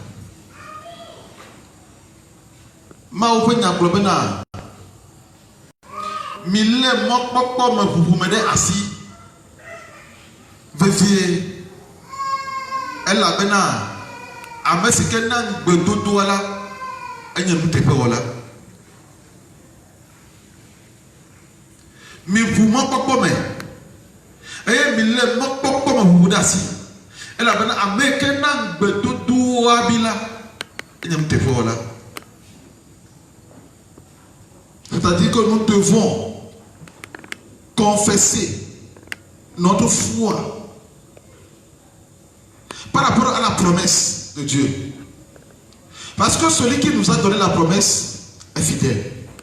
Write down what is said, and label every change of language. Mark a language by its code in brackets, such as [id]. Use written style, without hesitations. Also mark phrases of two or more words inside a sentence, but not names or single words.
[ee] Mawu ƒe nya gblɔ bena mi lé mɔkpɔkpɔ me ʋuʋu me ɖe asi vevie elabena ame si ke na gbedodoa la enye nuteƒewɔla. Mi ʋu mɔkpɔkpɔ me eye mi lé mɔkpɔkpɔ me ʋuʋu ɖe asi elabena ame ke na gbedodoa bi la enye nuteƒewɔla. [fr] C'est-à-dire que nous devons confesser notre foi par rapport à la promesse de Dieu. Parce que celui qui nous a donné la promesse est fidèle.